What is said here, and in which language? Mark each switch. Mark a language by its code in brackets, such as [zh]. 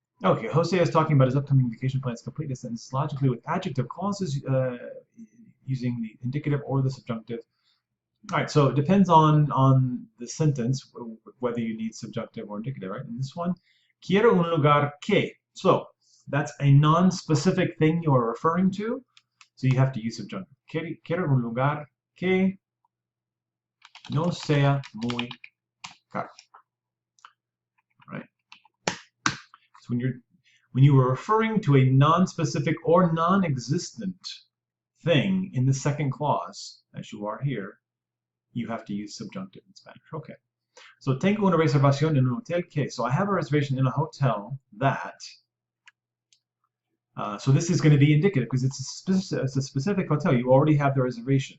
[en] Okay, Jose is talking about his upcoming vacation plans. Complete a sentence logically with adjective clauses using the indicative or the subjunctive. All right, so it depends on the sentence whether you need subjunctive or indicative, right? In this one, [es] quiero un lugar que. [en] So that's a non-specific thing you are referring to, so you have to use subjunctive. [es] Quiero un lugar que no sea muy caro. [en] Right? So when you are referring to a non-specific or non-existent thing in the second clause, as you are here, you have to use subjunctive in Spanish. Okay. [es] So tengo una reservación en un hotel que. [en] So I have a reservation in a hotel that. So this is going to be indicative because it's a specific hotel. You already have the reservation.